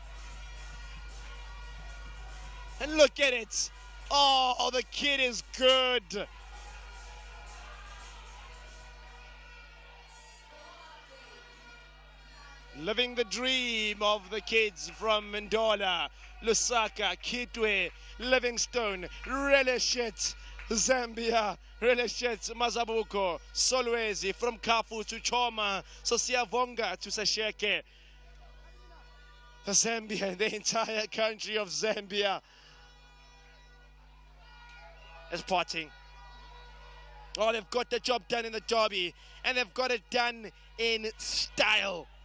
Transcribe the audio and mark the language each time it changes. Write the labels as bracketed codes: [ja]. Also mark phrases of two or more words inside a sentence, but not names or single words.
[en] And look at it. Oh, the kid is good. Living the dream of the kids from Ndola, Lusaka, Kitwe, Livingstone, Relishit, Zambia, Relishit, Mazabuko, Solwezi, from Kafu to Choma, Sosiyavonga to Sasheke. The Zambia, the entire country of Zambia is partying. Oh, they've got the job done in the derby, and they've got it done in style.